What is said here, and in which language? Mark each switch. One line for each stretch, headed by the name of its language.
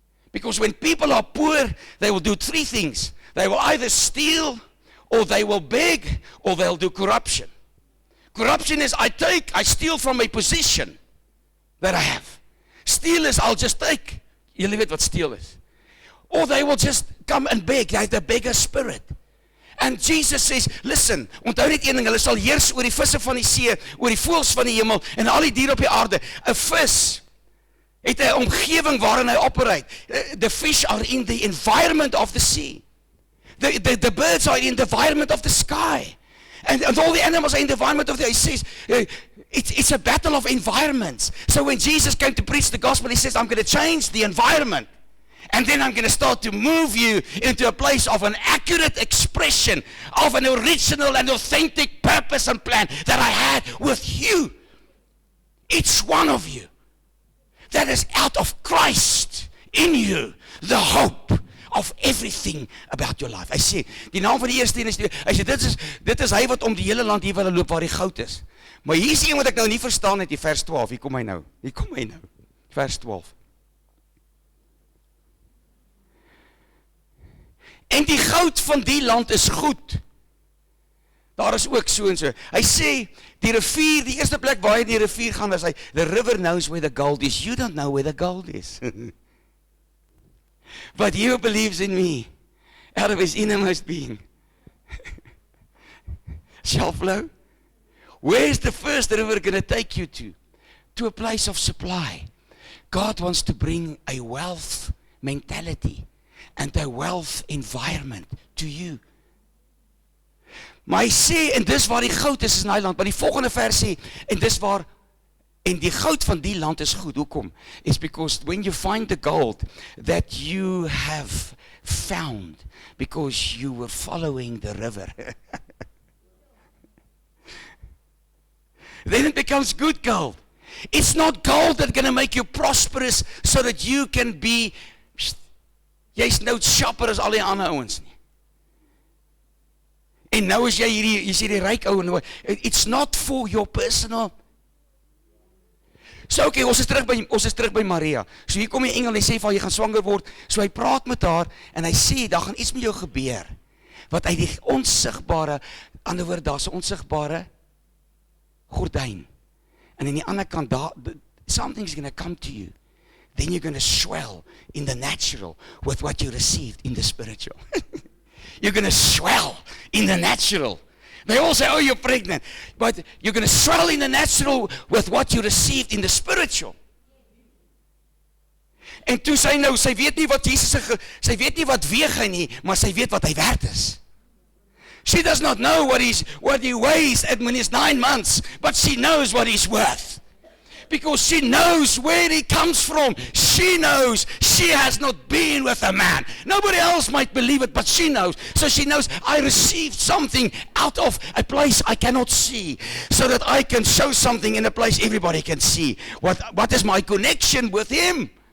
English: Because when people are poor, they will do three things. They will either steal, or they will beg, or they'll do corruption. Corruption is I steal from a position that I have. Steal is I'll just take.
Afrikaans: Julle weet wat steal is.
English: Or they will just come and beg. They have the beggar spirit. And Jesus says, listen,
Afrikaans: onthou net een ding, hulle sal heers oor die visse van die see, oor die voëls van die hemel, en al die diere op die aarde. 'n Vis het 'n omgewing waarin hy operate.
English: The fish are in the environment of the sea. The birds are in the environment of the sky. And all the animals are in the environment of the, he says, it's a battle of environments. So when Jesus came to preach the gospel, he says, I'm going to change the environment. And then I'm going to start to move you into a place of an accurate expression of an original and authentic purpose and plan that I had with you. Each one of you. That is out of Christ in you. The hope of everything about your life.
Afrikaans: Hy sê, die naam van die eerste een is, hy sê, dit is hy wat om die hele land hier wil loop waar die goud is. Maar hier is een wat ek nou nie verstaan het, die vers 12, hier kom hy nou, vers 12. En die goud van die land is goed. Daar is ook so en so. Hy sê, die rivier, die eerste plek waar hy die rivier gaan, is hy,
English: the river knows where the gold is. You don't know where the gold is. But he who believes in me, out of his innermost being, shall flow. Where is the first river going to take you to? To a place of supply. God wants to bring a wealth mentality and a wealth environment to you.
Afrikaans: Maar hy sê, en dis waar die goud is in die land, maar die volgende vers sê, en dis waar, en die goud van die land is goed, hoekom?
English: It's because when you find the gold that you have found, because you were following the river, then it becomes good gold. It's not gold that's going to make you prosperous so that you can be,
Afrikaans: jy's nou sharper as al die ander ouens nie. En nou is jy hierdie, jy sê die ryk ou,
English: it's not for your personal.
Afrikaans: So okay, ons is terug by Maria. So hier kom die engel en hy sê vir haar, jy gaan swanger word. So hy praat met haar en hy sê, daar gaan iets met jou gebeur, wat uit die onsigbare, ander woord, daar's 'n onsigbare gordyn. En aan die ander kant,
English: something's going to come to you. Then you're going to swell in the natural with what you received in the spiritual. You're going to swell in the natural. They all say, oh, you're pregnant. But you're going to swell in the natural with what you received in the spiritual.
Afrikaans: En toe sy nou, sy weet nie wat Jesus, sy weet nie wat weeg hy nie, maar sy weet wat hy werd is.
English: She does not know what he weighs when he's 9 months, but she knows what he's worth. Because she knows where he comes from. She knows she has not been with a man. Nobody else might believe it, but she knows. So she knows, I received something out of a place I cannot see, so that I can show something in a place everybody can see. What is my connection with him?